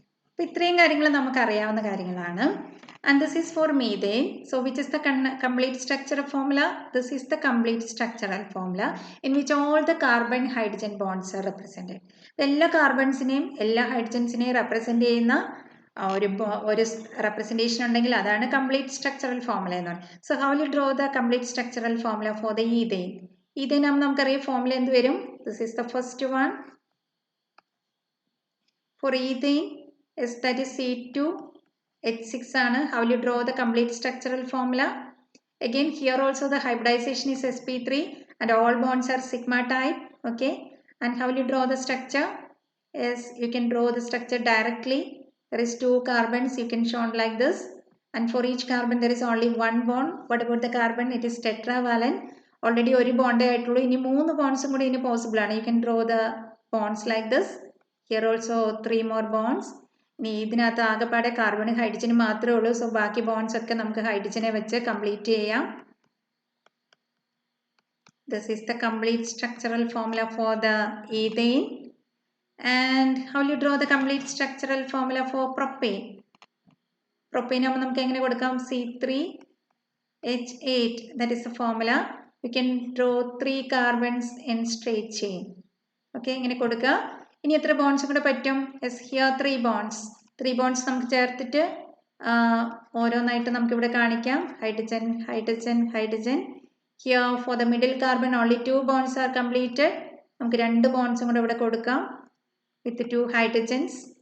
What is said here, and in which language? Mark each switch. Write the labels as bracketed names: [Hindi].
[Malayalam] അപ്പോൾ ഇത്രയും കാര്യങ്ങൾ നമുക്ക് അറിയാവുന്ന കാര്യങ്ങളാണ്. [English] And this is for methane. So which is the complete structural formula? This is the complete structural formula in which all the carbon hydrogen bonds are represented. [Malayalam] എല്ലാ കാർബൺസിനെയും എല്ലാ ഹൈഡ്രജൻസിനെയും represent ചെയ്യുന്ന ഒരു റെപ്രസെന്റേഷൻ ഉണ്ടെങ്കിൽ അതാണ് കംപ്ലീറ്റ് സ്ട്രക്ചറൽ ഫോർമുല എന്ന് പറയുന്നത്. [English] So how will draw the complete structural formula for the ethane. [Malayalam] Ethane ആകുമ്പോൾ നമുക്കറിയാം ഫോർമുല എന്ത് വരും? [English] This is the first one. For ethane, is that is C2H6 ആണ്. How will you draw the complete structural formula? Again, here also the hybridization is sp3 and all bonds are sigma type. Okay, and how will you draw the structure? Yes, you can draw the structure directly. There is 2 carbons, you can show like this, and for each carbon there is only 1 bond. What about the carbon? It is tetravalent. [Malayalam] Already ഒരു bond ആയിട്ടുള്ളൂ. ഇനി 3 bonds കൂടി ഇനി possible ആണ്. [English] You can draw the bonds like this. Here also 3 more bonds. [Malayalam] ഇനി ഇതിനകത്ത് ആകെപ്പാടെ കാർബണും ഹൈഡ്രജനും മാത്രമേ ഉള്ളൂ. സോ ബാക്കി ബോൺസ് ഒക്കെ നമുക്ക് ഹൈഡ്രജനെ വെച്ച് കംപ്ലീറ്റ് ചെയ്യാം. [English] This is the complete structural formula for the ethane. And how will you draw the complete structural formula for propane? [Malayalam] Propane ആകുമ്പോൾ നമുക്ക് എങ്ങനെ കൊടുക്കാം? [English] C3H8. That is the formula. We can draw 3 carbons in straight chain. [Malayalam] Okay, ഇങ്ങനെ കൊടുക്കുക. ഇനി എത്ര bones കൂടെ പറ്റും? [English] Yes, here 3 bonds. [Malayalam] 3 ബോൺസ് നമുക്ക് ചേർത്തിട്ട് ഓരോന്നായിട്ട് നമുക്കിവിടെ കാണിക്കാം. Hydrogen, hydrogen, hydrogen. [English] Here for the middle carbon only 2 bonds are completed. [Malayalam] നമുക്ക് 2 ബോൺസും കൂടെ ഇവിടെ കൊടുക്കാം [English] With 2 hydrogens.